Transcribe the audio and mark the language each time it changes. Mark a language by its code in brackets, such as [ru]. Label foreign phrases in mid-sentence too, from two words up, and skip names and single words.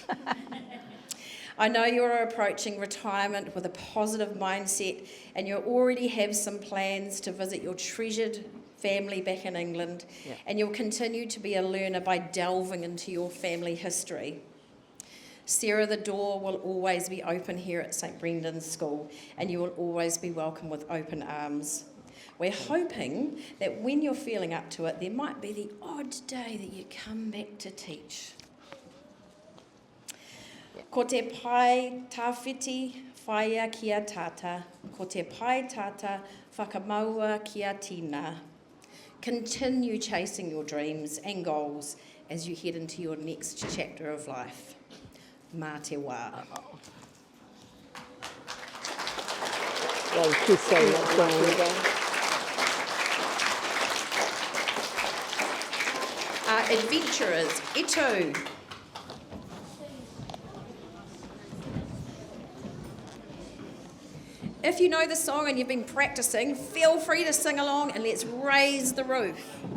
[en] I know you're approaching retirement with a positive mindset and you already have some plans to visit your treasured family back in England, and you'll continue to be a learner by delving into your family history. Sarah, the door will always be open here at St Brendan's School, and you will always be welcome with open arms. We're hoping that when you're feeling up to it, there might be the odd day that you come back to teach. [mi] Ko te pai tawhiti whaia kia tata, ko te pai tata whakamaua kia tina. [en] Continue chasing your dreams and goals as you head into your next chapter of life. [mi] Mā te wā. [en] Thank you so much, Adventurers, Eto. If you know the song and you've been practicing, feel free to sing along and let's raise the roof.